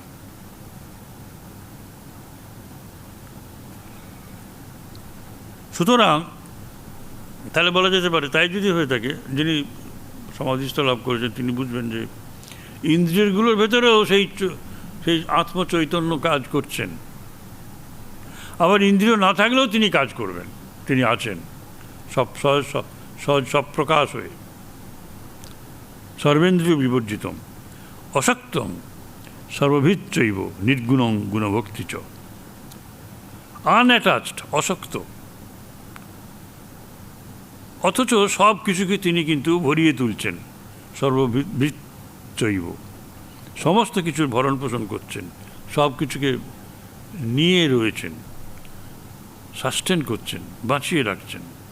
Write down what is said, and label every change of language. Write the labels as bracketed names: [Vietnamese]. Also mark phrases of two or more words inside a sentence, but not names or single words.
[Bangla] সুতরাং তাহলে বলা যেতে পারে, তাই যদি হয়ে থাকে, যিনি সমাধিস্থ লাভ করেছেন তিনি বুঝবেন যে ইন্দ্রিয়গুলোর ভেতরেও সেই আত্মচৈতন্য কাজ করছেন। আবার ইন্দ্রিয় না থাকলেও তিনি কাজ করবেন, তিনি আছেন সহজ সব প্রকাশ হয়ে। [Sanskrit] সর্বেন্দ্রিয় বিবর্জিতম অশক্তম সর্বভিচ্চৈব নির্গুণং গুণভক্তি চ। [Bangla] আনঅ্যাটাচড, অশক্ত, অথচ সব কিছুকে তিনি কিন্তু ভরিয়ে তুলছেন। সর্বভিচ্চৈব, সমস্ত কিছুর ভরণ পোষণ করছেন, সব কিছুকে নিয়ে রয়েছেন, সাস্টেন করছেন, বাঁচিয়ে রাখছেন।